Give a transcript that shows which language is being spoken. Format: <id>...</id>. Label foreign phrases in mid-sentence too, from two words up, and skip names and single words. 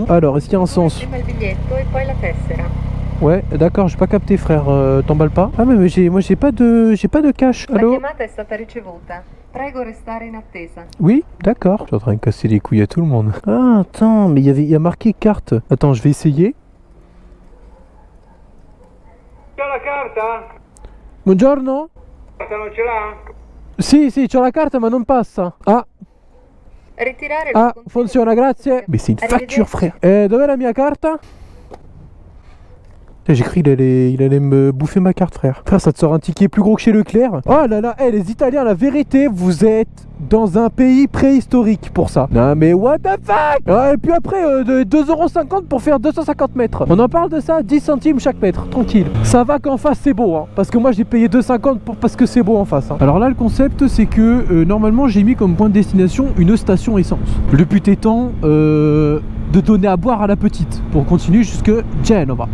<fr>Alors est-ce qu'il y a un sens? Ouais, d'accord, j'ai pas capté frère, t'emballes pas. Ah mais moi j'ai pas de cash. Allô? Oui, d'accord. Je suis en train de casser les couilles à tout le monde. Ah attends, mais il y a marqué carte. Attends, je vais essayer.</fr> <it>C'ha la carta? Buongiorno. Non ce l'ha? Sì, sì, c'ho la carta ma non passa. Ah, funziona, grazie.</it> <fr>Mais c'est une facture, frère.</fr> <it>Dov'è la mia carta?</it> <fr>J'ai cru il allait me bouffer ma carte, frère. Frère, ça te sort un ticket plus gros que chez Leclerc. Oh là là, les Italiens, la vérité, vous êtes dans un pays préhistorique pour ça. Non mais</fr> <en>what the fuck.</en> <fr>Et puis après, 2,50€ pour faire 250 mètres. On en parle de ça, 10 centimes chaque mètre, tranquille. Ça va qu'en face c'est beau, hein, parce que moi j'ai payé 2,50 parce que c'est beau en face. Hein. Alors là, le concept, c'est que normalement, j'ai mis comme point de destination une station essence. Le but étant... de donner à boire à la petite pour continuer jusque Genova.</fr>